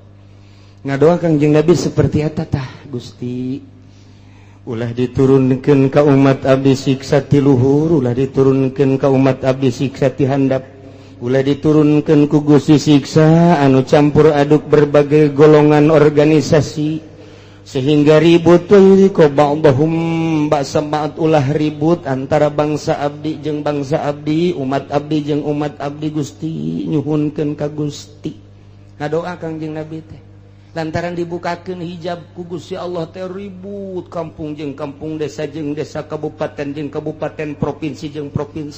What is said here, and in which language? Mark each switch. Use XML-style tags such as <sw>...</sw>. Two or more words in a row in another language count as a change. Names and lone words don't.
<su>Ngadoa Kangjeng Nabi seperti eta tah Gusti. Ulah diturunkeun ka umat abdi siksa ti luhur, ulah diturunkeun ka umat abdi siksa ti handap. Ulah diturunkeun ku Gusti siksa anu campur aduk</su> <id>berbagai golongan organisasi sehingga</id> <su>ribut ko</su> <ar>بعضهم بأس بعض,</ar> <su>ulah ribut antara bangsa abdi jeung bangsa abdi, umat abdi jeung umat abdi. Gusti nyuhunkeun ka Gusti. Ngadoa Kangjeng Nabi teh lantaran dibukakeun hijab ku Gusti Allah teh ribut kampung jeung kampung, desa jeung desa, kabupaten jeung kabupaten, provinsi jeung provinsi.</su>